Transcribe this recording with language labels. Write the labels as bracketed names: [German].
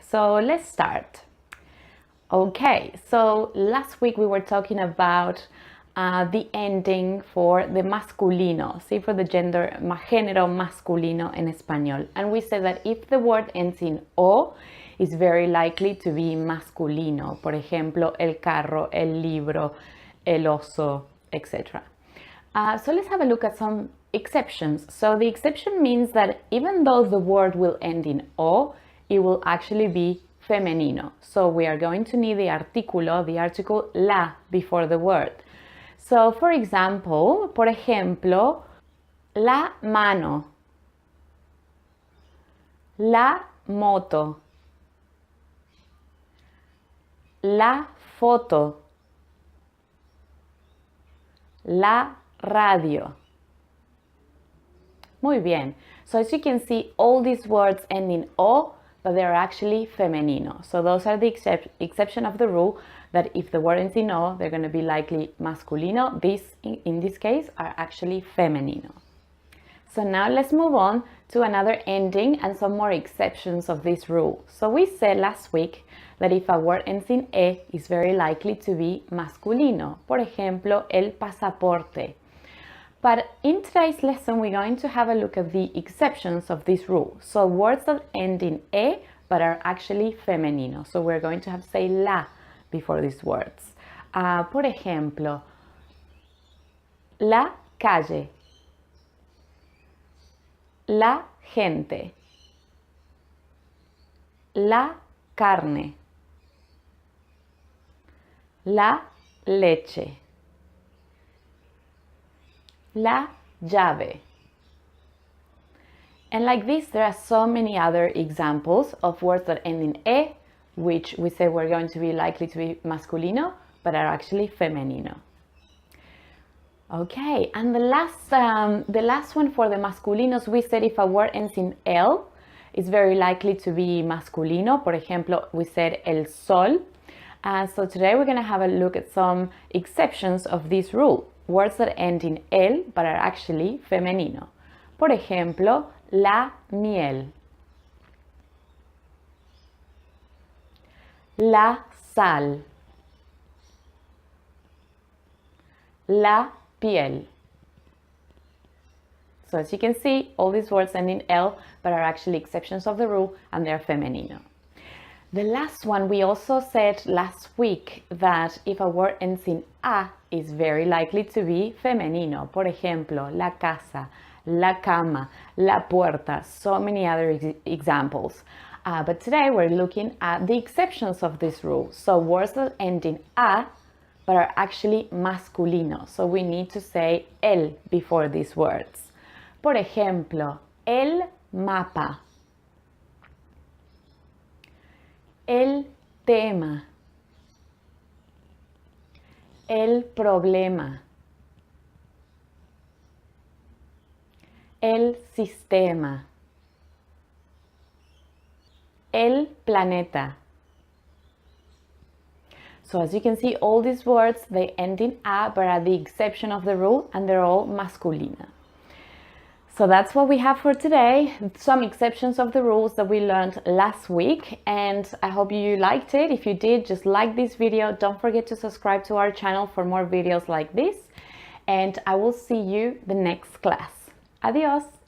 [English] So let's start. Okay, so last week we were talking about the ending for the masculino, see, for the [Spanish] género masculino en español. [English] And we said that if the word ends in o, it's very likely to be masculino. [Spanish] Por ejemplo, el carro, el libro, el oso, etc. [English] So let's have a look at some exceptions. So the exception means that even though the word will end in o, it will actually be femenino. So we are going to need the artículo, the article la before the word. So for example, [Spanish] por ejemplo, la mano, la moto, la foto, la radio. Muy bien. [English] So as you can see, all these words end in o, but they're actually femenino. So those are the exception of the rule that if the word ends in o, they're going to be likely masculino. These, in this case, are actually femenino. So now let's move on to another ending and some more exceptions of this rule. So we said last week that if a word ends in e, it's very likely to be masculino. [Spanish] Por ejemplo, el pasaporte. [English] But in today's lesson, we're going to have a look at the exceptions of this rule. So words that end in e, but are actually femenino. So we're going to have to say la before these words. [Spanish] Por ejemplo, la calle, la gente, la carne, la leche, la llave. [English] And like this, there are so many other examples of words that end in e, which we say we're going to be likely to be masculino, but are actually femenino. Okay, and the last one for the masculinos, we said if a word ends in el, it's very likely to be masculino. [Spanish] Por ejemplo, [English] we said [Spanish] el sol. [English] So today we're going to have a look at some exceptions of this rule. Words that end in el, but are actually femenino. [Spanish] Por ejemplo, la miel, la sal, la piel. [English] So as you can see, all these words end in el, but are actually exceptions of the rule, and they're femenino. The last one, we also said last week that if a word ends in a, it's very likely to be femenino. [Spanish] Por ejemplo, la casa, la cama, la puerta, so many other examples. [English] But today we're looking at the exceptions of this rule. So words that end in a, but are actually masculino. So we need to say el before these words. [Spanish] Por ejemplo, el mapa, el tema, el problema, el sistema, el planeta. [English] So as you can see, all these words, they end in a, but are the exception of the rule, and they're all masculina. So that's what we have for today. Some exceptions of the rules that we learned last week, and I hope you liked it. If you did, just like this video. Don't forget to subscribe to our channel for more videos like this, and I will see you the next class. Adios!